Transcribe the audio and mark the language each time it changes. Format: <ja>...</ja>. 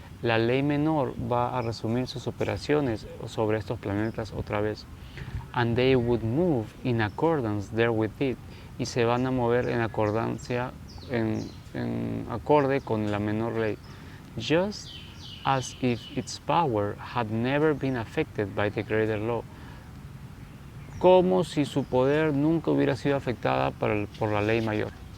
<es>La ley menor va a resumir sus operaciones sobre estos planetas otra vez.</es> <en>And they would move in accordance there with it.</en> <es>Y se van a mover en acordancia, en acorde con la menor ley.</es> <en>Just as if its power had never been affected by the greater law.</en> <es>Como si su poder nunca hubiera sido afectada por la ley mayor.</es>